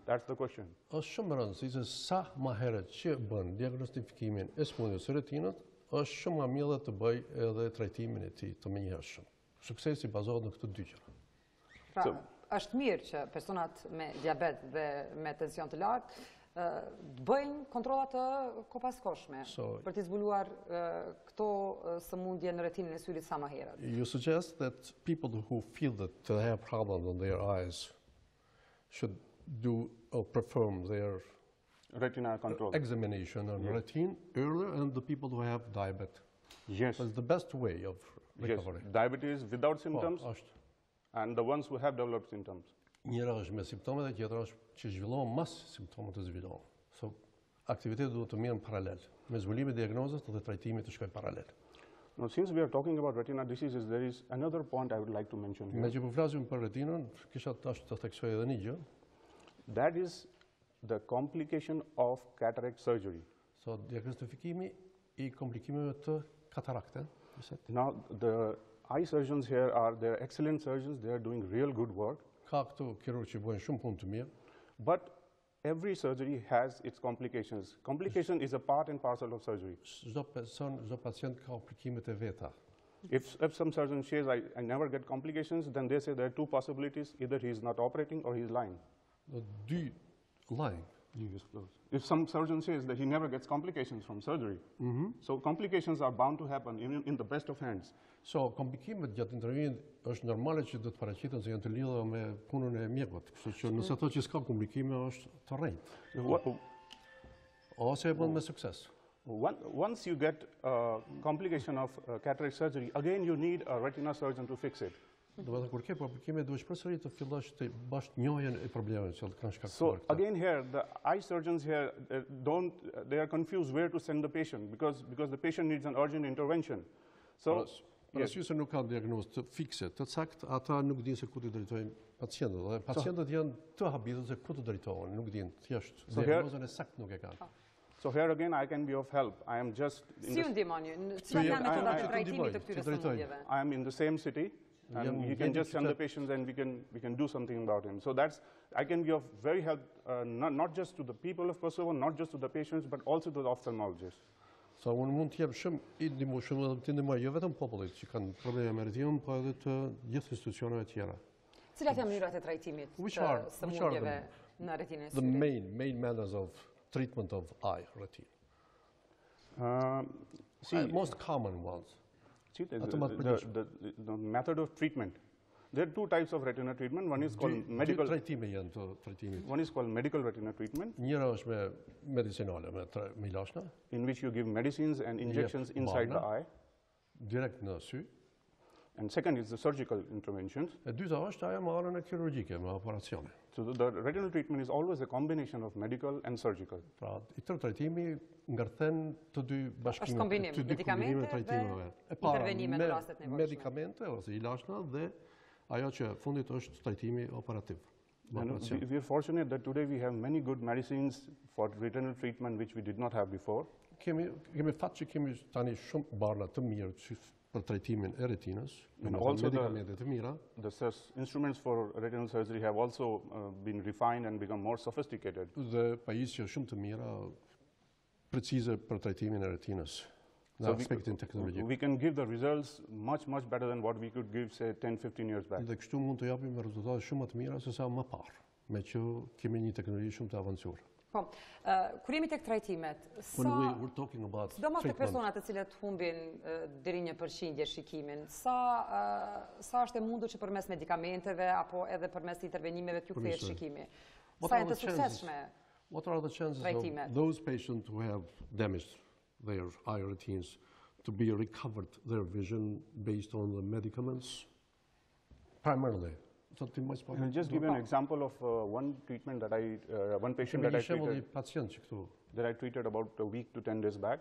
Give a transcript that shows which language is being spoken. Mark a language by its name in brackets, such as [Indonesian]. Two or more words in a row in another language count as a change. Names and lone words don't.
[English] That's the question. [Albanian] Është shumë e rëndësishme se sa më herët që bën diagnostifikimin e smundjes së retinës, është shumë më mirë të bëj edhe trajtimin e tij të menjëhershëm. Suksesi bazohet në këto dy gjëra. Pra, është mirë që personat me diabet dhe me tension të lartë të bëjnë kontrollat të kopaskoshme për të zbuluar këto sëmundje në retinën e syrit sa më herët. [English] You suggest that people who feel that they have problems on their eyes should do or perform their retina control examination on retina earlier, and the people who have diabetes. Yes. That's the best way of recovery. Yes. Diabetes without symptoms and the ones who have developed symptoms. [Albanian] Njëra është me simptome dhe tjetra është që zhvillohen mas simptomet të zhvillohen. So, aktivitetet duhet të mirën paralel. Me zbulimin e diagnozës dhe trajtimit të shkojnë paralel. [English] Now, since we are talking about retina diseases, there is another point I would like to mention here. [Albanian] Me që po flasim për retinën, kisha tash të theksoj edhe një gjë. [English] That is the complication of cataract surgery. So, [Albanian] diagnostifikimi I komplikimeve të katarakte. [English] Now, the eye surgeons here they're excellent surgeons. They are doing real good work. [Albanian] Ka këtu kirurg që bëjnë shumë punë të mirë. [English] But every surgery has its complications. Complication is a part and parcel of surgery. [Albanian] Çdo pacient ka komplikimet e veta. [English] If some surgeon says I never get complications, then they say there are two possibilities: either he is not operating or he is lying. [Albanian] Dy lying. [English] If some surgeon says that he never gets complications from surgery, so complications are bound to happen in the best of hands. So, [Albanian] komplikimet gjatë intervenimit është normale që do të paraqiten se janë të lidhura me punën e mjekut. Kështu që nëse thotë që s'ka komplikime është të rrejtë. Ose e bën me sukses. [English] Once you get a complication of cataract surgery, again you need a retina surgeon to fix it. [Albanian] Do të thotë kur ke komplikime duhet përsëri të fillosh të bash njohjen e problemeve që kanë shkaktuar. [English] So again here the eye surgeons here they are confused where to send the patient because the patient needs an urgent intervention. So [Albanian] Parasysh se nuk kanë diagnozë të fikse, të saktë, ata nuk dinë se ku të drejtojnë pacientët. Dhe pacientët janë të habitur se ku të drejtohen, nuk dinë thjesht diagnozën e saktë nuk e kanë. [English] So here again I can be of help. I am just [Albanian] Si ju ndihmoni? Cilat janë metodat e trajtimit të këtyre sëmundjeve? [English] I am in the same city and you can just send the patients and we can do something about him. So I can be of very help not just to the people of Kosovo, not just to the patients but also to the ophthalmologists. [Albanian] So unë mund të jap shumë I ndihmoj shumë edhe të ndihmoj jo vetëm popullit që kanë probleme me retinën, po edhe të gjithë institucioneve tjera. Cilat janë mënyrat e trajtimit të sëmundjeve në retinën e syrit? [English] The main methods of treatment of eye retina. Most common ones. See, the method of treatment. There are two types of retina treatment. One is called medical. One is called medical retina treatment, in which you give medicines and injections inside the eye. [Albanian] Direct në sy. [English] And second is the surgical interventions. [Albanian] E dyta është ajo me anën e kirurgjike, me operacione. So the retinal treatment is always a combination of medical and surgical. Pra, i tërë trajtimi ngarthen të dy bashkimet. Është kombinim, medikamente dhe intervenime në rastet nevojshme. Medikamente ose ilashna dhe ajo që fundit është trajtimi operativ. [English] We are fortunate that today we have many good medicines for retinal treatment which we did not have before. [Albanian] Kemi fat që kemi tani shumë barna të mirë për trajtimin e retinës, [English] and also [Albanian] medikamente të mira. [English] The instruments for retinal surgery have also been refined and become more sophisticated. [Albanian] Dhe pajisje shumë të mira, precize për trajtimin e retinës. [English] So we can give the results much better than what we could give, say, 10-15 years back. [Albanian] Dhe kështu mund të japim rezultate shumë më të mira se sa më parë, me që kemi një teknologji shumë të avancuar. Po, kur jemi tek trajtimet, sidomos tek personat të cilët humbin deri në 1% shikimin, sa është e mundur që përmes medikamenteve apo edhe përmes intervenimeve t'ju kthehet shikimi? Sa janë të suksesshme? [English] What are the chances of those patients who have damaged their eye routines to be recovered their vision based on the medicaments primarily? I'll just give you an example of one treatment that one patient that I treated about a week to 10 days back.